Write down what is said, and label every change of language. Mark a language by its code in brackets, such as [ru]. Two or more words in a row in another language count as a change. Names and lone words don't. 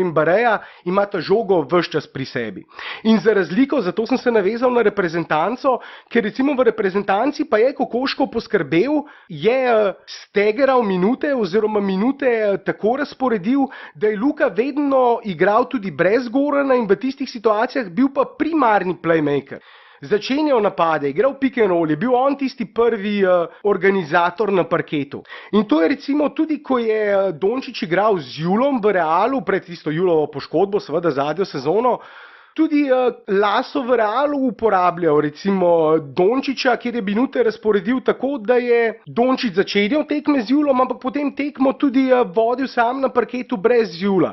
[sl] in Barea, imata žogo ves čas pri sebi. In za razliko, zato sem se navezal na reprezentanco, ker recimo v reprezentanci pa je Kokoškov poskrbel, je stegeral minute oziroma minute tako razporedil, da je Luka vedno igral tudi brez Gorana in v tistih situacijah bil pa [en] primarni playmaker. [sl] Začenjal napade, igral [en] pick and roll, [sl] je bil on tisti prvi organizator na parketu. In to je recimo tudi, ko je Dončić igral z Julom v Realu, pred tisto Julovo poškodbo, seveda zadnjo sezono, tudi Laso v Realu uporabljal recimo Dončića, kjer je minute razporedil tako, da je Dončić začenjal tekme z Julom, ampak potem tekmo tudi vodil sam na parketu brez Jula.